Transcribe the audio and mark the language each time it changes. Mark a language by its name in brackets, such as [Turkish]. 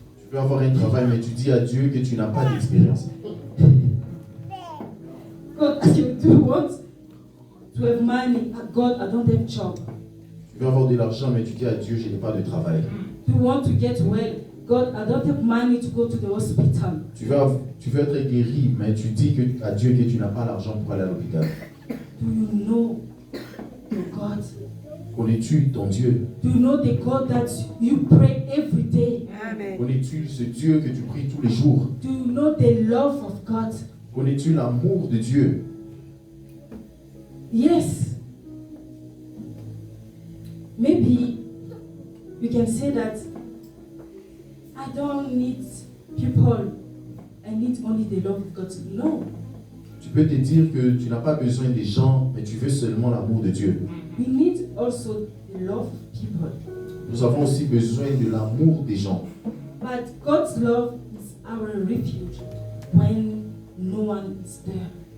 [French] Tu peux avoir un travail, mais tu dis à Dieu que tu n'as pas d'expérience. [English] God, ask you, do you want to have money? God, I don't have job. [French] Tu veux avoir de l'argent, mais tu dis à Dieu, je n'ai pas de travail. [English] Do you want to get well? God, I don't have money to go to the hospital. [French] Tu veux être guéri, mais tu dis à Dieu que tu n'as pas l'argent pour aller à l'hôpital. [English] Do you know your God? [French] Connais-tu ton Dieu? [English] Do you know the God that you pray every day? [French] Connais-tu ce Dieu que tu pries tous les jours? [English] Do you know the love of God? [French] Connais-tu l'amour de Dieu? [English] Yes. Maybe you can say that I don't need people, I need only the love of God. No. [French] Tu peux te dire que tu n'as pas besoin des gens, mais tu veux seulement l'amour de Dieu. [English] We need also the love of people. [French] Nous avons aussi besoin de l'amour des gens. [English] But God's love is our refuge when no one is there.